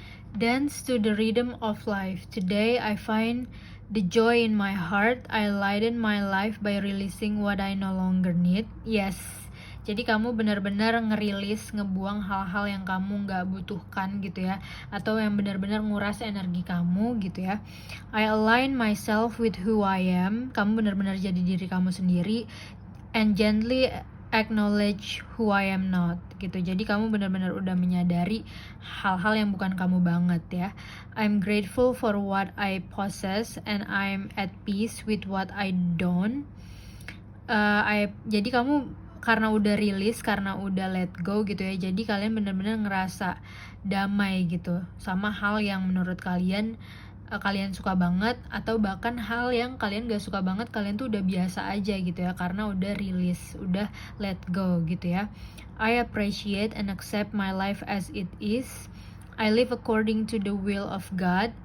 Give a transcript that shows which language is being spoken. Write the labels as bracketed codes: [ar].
[en] Dance to the rhythm of life. Today I find the joy in my heart. I lighten my life by releasing what I no longer need. Yes. [id] Jadi kamu benar-benar ngerilis, ngebuang hal-hal yang kamu nggak butuhkan gitu ya, atau yang benar-benar nguras energi kamu gitu ya. I align myself with who I am. Kamu benar-benar jadi diri kamu sendiri. [en] And gently acknowledge who I am not [id] gitu. Jadi kamu benar-benar udah menyadari hal-hal yang bukan kamu banget ya. [en] I'm grateful for what I possess and I'm at peace with what I don't. [id] Jadi kamu karena udah rilis, karena udah [en] let go [id] gitu ya, jadi kalian benar-benar ngerasa damai gitu sama hal yang menurut kalian suka banget, atau bahkan hal yang kalian gak suka banget, kalian tuh udah biasa aja gitu ya, karena udah rilis, udah let go gitu ya. [en] I appreciate and accept my life as it is. I live according to the will of God.